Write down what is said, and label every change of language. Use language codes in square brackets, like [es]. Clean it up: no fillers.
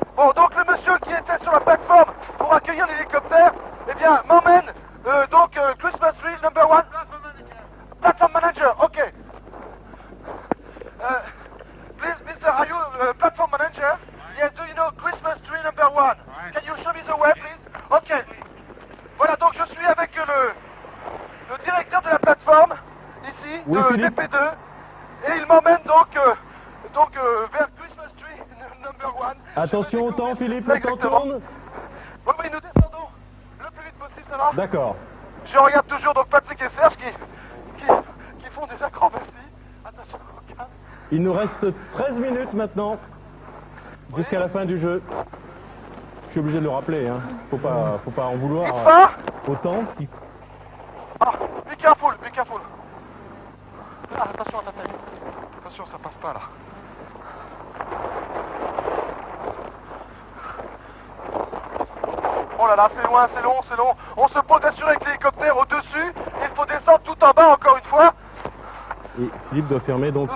[fr] Bon, donc le monsieur qui était sur la plateforme pour accueillir l'hélicoptère, eh bien, m'emmène Christmas tree number 1. [en] Platform manager, okay. Please, mister, are you platform manager? Yes, do you know Christmas tree number 1? Can you show me the way, please? Okay. [fr] Voilà, donc je suis avec le directeur de la plateforme, ici, Oui, de Philippe. DP2, et il m'emmène donc vers Christmas tree number 1. Attention au temps, Philippe, le temps Exactement. tourne. Oui, oui, nous descendons le plus vite possible, ça va? D'accord. Je regarde toujours donc Patrick et Serge qui font des acrobaties. Attention, au calme. Il nous reste 13 minutes maintenant, jusqu'à la fin du jeu. Je suis obligé de le rappeler, hein. Faut pas en vouloir [en] It's far? [fr] autant. [en] Ah, be careful, be careful. [fr] Ah, attention à ta tête. Attention, ça passe pas là. Oh là là, c'est loin, c'est long, c'est long. On se pose assurer avec l'hélicoptère au-dessus. Il faut descendre tout en bas encore une fois. Et Philippe doit fermer donc